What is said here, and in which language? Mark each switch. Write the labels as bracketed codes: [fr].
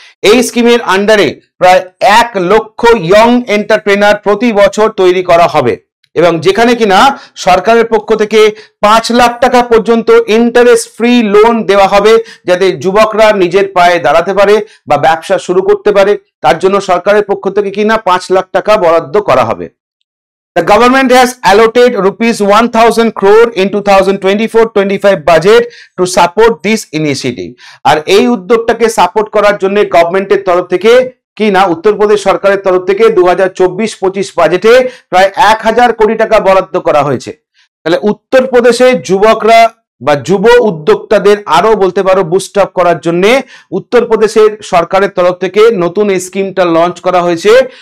[bn] এই স্কিমের আন্ডারে প্রায় 1 লক্ষ ইয়ং এন্টারপ্রেনার প্রতি বছর তৈরি করা হবে এবং যেখানে কিনা সরকারের পক্ষ থেকে 5 লাখ টাকা পর্যন্ত ইন্টারেস্ট ফ্রি লোন দেওয়া হবে, যাতে যুবকরা নিজের পায়ে দাঁড়াতে পারে বা ব্যবসা শুরু করতে পারে। তার জন্য সরকারের পক্ষ থেকে কিনা 5 লাখ টাকা বরাদ্দ করা হবে। [en] The government has allotted rupees 1000 crore in 2024-25 budget to support this initiative. [bn] আর এই উদ্যোগটাকে সাপোর্ট করার জন্য গভর্নমেন্টের তরফ থেকে কি না উত্তরপ্রদেশ সরকারের তরফ থেকে 2024-25 বাজেটে প্রায় 1000 কোটি টাকা বরাদ্দ করা হয়েছে। তাহলে উত্তরপ্রদেশে যুবকরা বা যুব উদ্যোক্তাদের আরো বলতে পারো বুস্ট আপ করার জন্য উত্তরপ্রদেশের সরকারের তরফ থেকে নতুন এই স্কিমটা লঞ্চ করা হয়েছে।